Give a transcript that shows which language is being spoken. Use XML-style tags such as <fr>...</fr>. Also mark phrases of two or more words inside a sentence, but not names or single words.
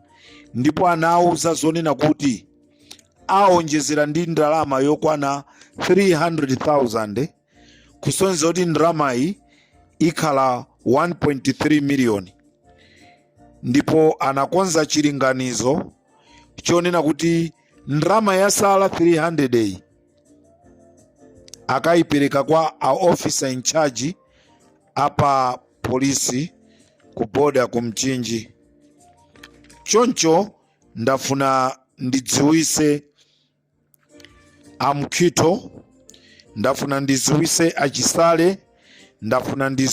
<ny>ndipo anauza zonena kuti aonjezera ndi ndalama yokwana 300,000 kusonyeza kuti ndalamayi ikhala 1.3 million, ndipo anakonza chilinganizo chonena kuti ndalama yasala 300 akayipereka kwa a</ny> <en>officer in charge</en> <ny>apa polisi ku boda ku mchinji. Choncho ndafuna ndidziwise amkhito, ndafuna ndidziwise achisale, ndafuna</ny>